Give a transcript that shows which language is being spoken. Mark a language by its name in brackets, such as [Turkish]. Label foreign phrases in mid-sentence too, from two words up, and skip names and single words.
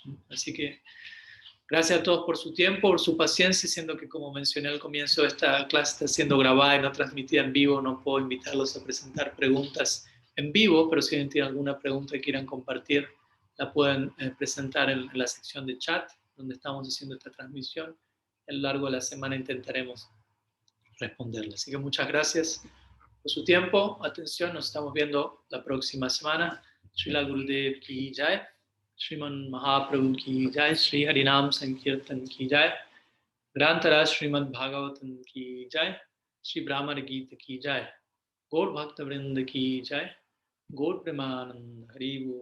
[Spanish] Así que gracias a todos por su tiempo, por su paciencia, siendo que como mencioné al comienzo, esta clase está siendo grabada y no transmitida en vivo, no puedo invitarlos a presentar preguntas en vivo, pero si alguien tiene alguna pregunta que quieran compartir, la pueden presentar en la sección de chat, donde estamos haciendo esta transmisión. A lo largo de la semana intentaremos responderla. Así que muchas gracias por su tiempo, atención, nos estamos viendo la próxima semana. [Hindi] श्रील गुरुदेव की जय, श्रीमन् महाप्रभु की जय, श्री हरिनाम संकीर्तन की जय, ग्रन्थराज श्रीमद्भागवतम् की जय, श्री ब्रह्मण गीता की जय, गौर भक्त वृन्द की जय, गौर प्रेमानन्द हरि